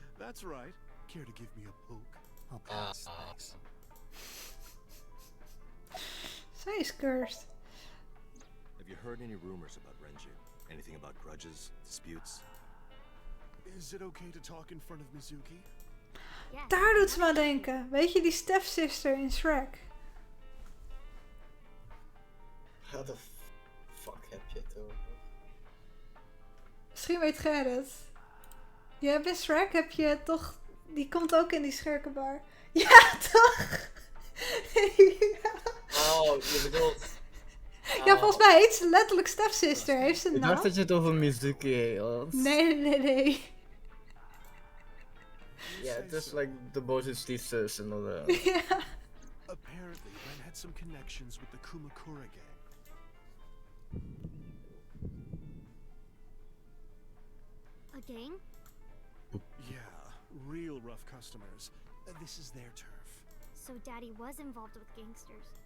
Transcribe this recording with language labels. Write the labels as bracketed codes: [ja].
[en] That's right. Care to give me a poke? I'll pass, thanks. [nl] Zij is cursed. [en] Have you heard any rumors about Renju? Anything about grudges, disputes? Is it okay to talk in front of Mizuki? [nl] Daar doet ze me aan denken. Weet je die stepsister in Shrek? [en] How the fuck [nl] heb je het over? Misschien weet jij het. Je hebt in Shrek heb je toch... Die komt ook in die scherkenbar. Ja, toch? Ja. Oh, je bedoelt... Ja, volgens mij heet ze letterlijk stepsister. Heeft ze een Ik naam? dacht dat je het over Mizuki had. Nee. Ja, het is like de boze stiefzus en dan... Ja. [en] Apparently, Ren had some connections with the Kumakura gang. A gang? Yeah, real rough customers. This is their turf. So Daddy was involved with gangsters.